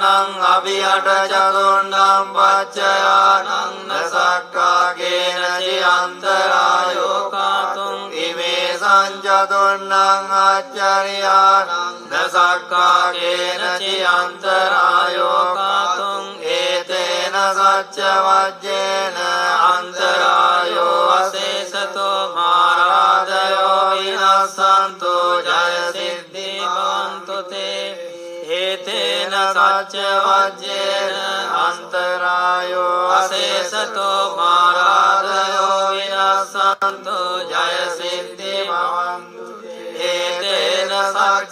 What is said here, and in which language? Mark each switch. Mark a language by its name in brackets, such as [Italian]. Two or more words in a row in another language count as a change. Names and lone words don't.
[Pali] අභියට චතුණ්ණං පච්චයානං නසක්ඛාකේන චියන්තරායෝ කාතුං ඉමේ සංජතුණ්ණං ආචාර්යානං නසක්ඛාකේන චියන්තරායෝ කාතුං ඒතේන සච්ච වජ්ජේන අන්තරායෝ අසේසතෝ මාරාදයෝ විනස්සන්තෝ ජය සිද්ධි භවන්තු තේ ඒතේන සච්ච වජ්ජේන අන්තරායෝ අසේසතෝ මාරාදයෝ විනස්සන්තෝ ජය සිද්ධි භවන්තු ඒතේන සච්ච